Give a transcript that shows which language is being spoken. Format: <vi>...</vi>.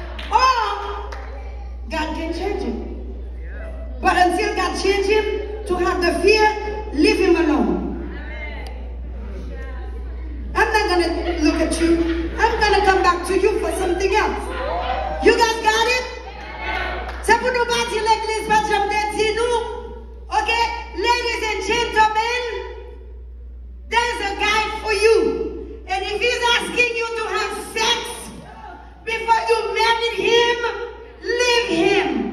<en>Or God can change him. But until God change him to have the fear, leave him alone. I'm not going to look at you. I'm going to come back to you for something else. You guys got it?</en> <fr>C'est pour nous bâtir l'église, parce que je dis nous.</fr> <en>Okay? Ladies and gentlemen, there's a guy for you. And if he's asking you to have sex before you marry him, leave him.</en>